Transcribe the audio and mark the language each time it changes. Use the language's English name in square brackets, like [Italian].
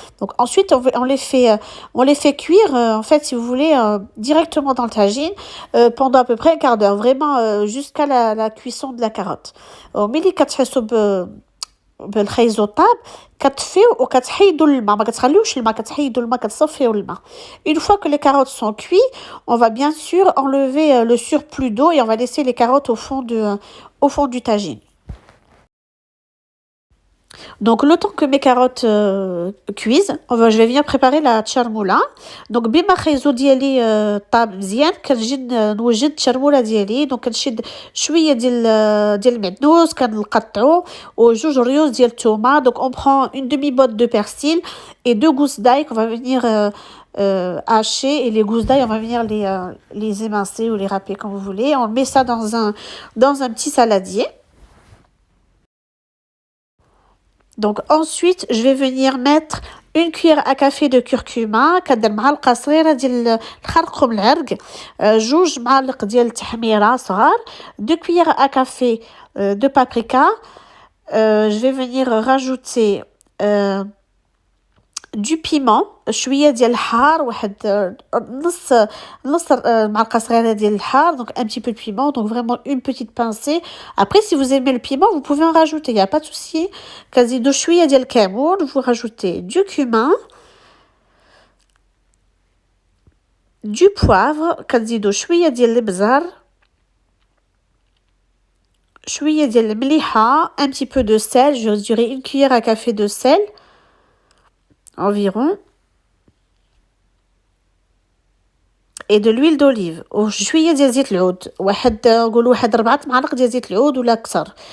[French] Donc ensuite on les fait cuire en fait si vous voulez directement dans le tagine pendant à peu près un quart d'heure vraiment jusqu'à la cuisson de la carotte. [Arabic] ملي كتحسوا بالخيزو طاب كتفيو وكتحيدوا الماء ما كتخليوش الماء كتحيدوا الماء كتصفيو الماء. [French] Une fois que les carottes sont cuites, on va bien sûr enlever le surplus d'eau et on va laisser les carottes au fond du tagine. Donc le temps que mes carottes cuisent, je vais venir préparer la tcharmoula. [Arabic] Donc بما خيزو ديالي طاب مزيان كنجي نوجد التشرموله ديالي. دونك كنشد شويه ديال المعدنوس كنقطعو وجوج ريوز ديال الثومه. [French] Donc on prend une demi-botte de persil et 2 gousses d'ail qu'on va venir hacher et les gousses d'ail on va venir les émincer ou les râper comme vous voulez. On met ça dans un petit saladier. Donc ensuite, je vais venir mettre une cuillère à café de curcuma, [Arabic] كندير معلقة صغيرة ديال الخرقوم العرق, جوج معالق ديال التحميرة صغار, [French] 2 cuillères à café de paprika. Je vais venir rajouter du piment, [Arabic] شويه ديال الحار, واحد نص معلقه صغيره ديال الحار. [French] Donc un petit peu de piment, donc vraiment une petite pincée. Après si vous aimez le piment, vous pouvez en rajouter, il y a pas de souci. [Arabic] كنزيدو شويه ديال الكمون, [French] vous rajoutez du cumin, du poivre, [Arabic] كنزيدو شويه ديال البزر, شويه ديال المليحه, [French] un petit peu de sel, je dirais une cuillère à café de sel environ, et de l'huile d'olive [Arabic] وشويه ديال زيت العود, نقولوا واحد 4 معالق ديال زيت العود ولا اكثر.